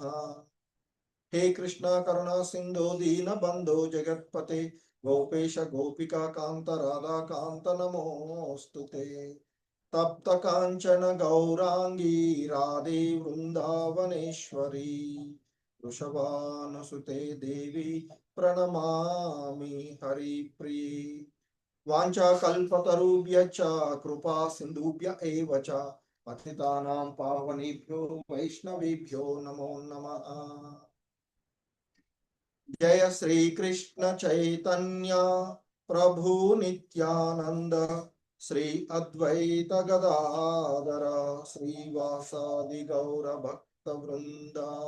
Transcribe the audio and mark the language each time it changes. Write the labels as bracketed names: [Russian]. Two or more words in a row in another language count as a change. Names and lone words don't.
[Sanskrit] హే కృష్ణ కరుణా సింధో దీన బంధో జగత్పతే గోపేశ గోపికా కాంత రాధా కాంత నమోస్తుతే. తప్త కాంచన గౌరాంగీ రాధే వృందావనేశ్వరీ వృషభానుసుతే దేవి ప్రణమామి హరిప్రియే. వాంఛాకల్పతరుభ్యశ్చ కృపా సింధుభ్య ఏవ చ పతితానాం పావనేభ్యో వైష్ణవేభ్యో నమో నమః. జయ శ్రీ కృష్ణ చైతన్య ప్రభు నిత్యానంద శ్రీ అద్వైత గదాధర శ్రీవాసాది గౌర భక్త వృంద.